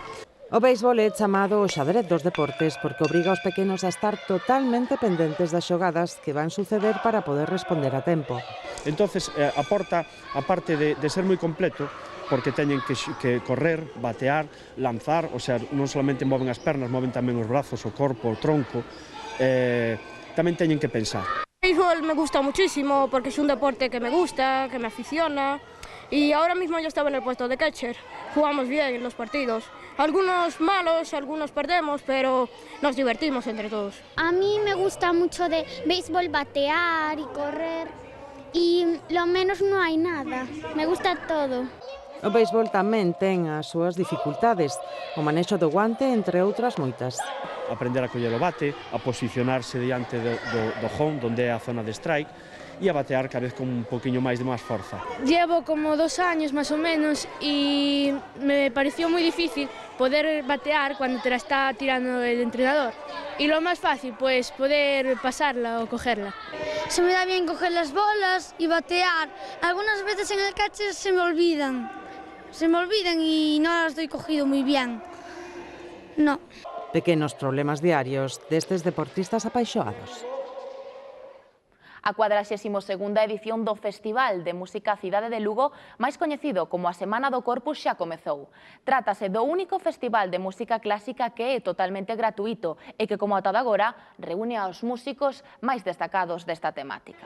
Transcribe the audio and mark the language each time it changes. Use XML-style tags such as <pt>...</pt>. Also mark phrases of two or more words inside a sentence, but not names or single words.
<gl>O béisbol é chamado o xadrez dos deportes porque obriga aos pequenos a estar totalmente pendentes das xogadas que van suceder para poder responder a tempo. Entonces, aporta, aparte de ser moi completo, porque teñen que correr, batear, lanzar,</gl> <es>o sea,</es> <gl>non solamente moven as pernas, moven tamén os brazos, o corpo, o tronco, tamén teñen que pensar.</gl> <es>El béisbol me gusta muchísimo porque es un deporte que me gusta, que me aficiona y ahora mismo yo estaba en el puesto de catcher. Jugamos bien en los partidos. Algunos malos, algunos perdemos, pero nos divertimos entre todos. A mí me gusta mucho de béisbol batear y correr y lo menos no hay nada. Me gusta todo.</es> <gl>O béisbol tamén ten as súas dificultades, o manexo do guante, entre outras moitas. Aprender a coller o bate, a posicionarse diante do home, onde é a zona de strike, e a batear cada vez con un poquinho máis de máis forza.</gl> <es>Llevo como 2 años más o menos y me pareció muy difícil poder batear cuando te la está tirando el entrenador. Y lo más fácil, pues poder pasarla o cogerla. Se me da bien coger las bolas y batear. Algunas veces en el catcher se me olvidan. Y no las doy cogido muy bien. No.</es> <gl>Pequenos problemas diarios destes deportistas apaixoados. A 42ª edición do Festival de Música Cidade de Lugo, máis coñecido como a Semana do Corpus, xa comezou. Trátase do único festival de música clásica que é totalmente gratuito e que, como ata agora, reúne aos músicos máis destacados desta temática.</gl>